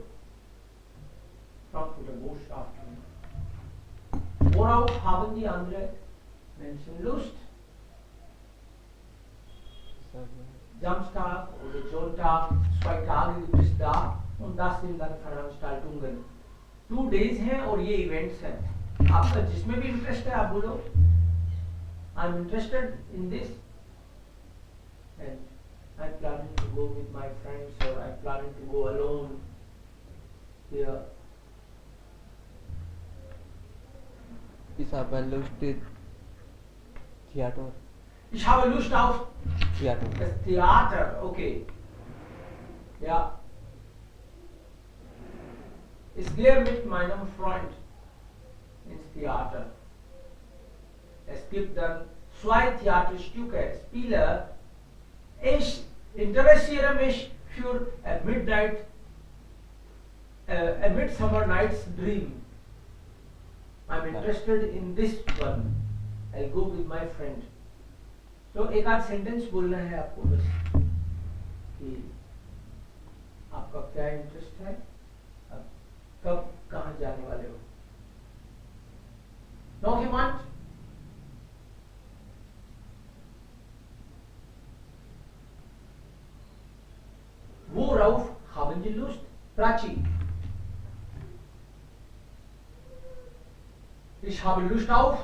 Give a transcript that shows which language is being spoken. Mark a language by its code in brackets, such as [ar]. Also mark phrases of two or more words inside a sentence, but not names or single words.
[de] Frankfurter Botschaften. Worauf haben die anderen Menschen Lust? Samstag oder Sonntag, 2 Tage gibt es da und das sind dann Veranstaltungen. [hi] 2 days हैं और ये events हैं. आपका जिसमें भी इंटरेस्ट है आप बोलो. [en] I'm interested in this and I'm planning to go with my friends or I'm planning to go alone here. [de] Ich habe Lust Theater. Ich habe Lust auf Theater. das Theater, okay. Ja. Ich gehe mit meinem Freund ins Theater. Es gibt dann 2 Theaterstücke, Spiele. Ich interessiere mich für A Midsummer Night's Dream. [en] I'm interested in this one. I'll go with my friend. [hi] तो एक आध सेंटेंस बोलना है आपको बस कि आपका क्या इंटरेस्ट है, आप कब कहाँ जाने वाले हो. [de] Noch jemand? Worauf haben Sie Lust? Prachi. Ich habe Lust auf.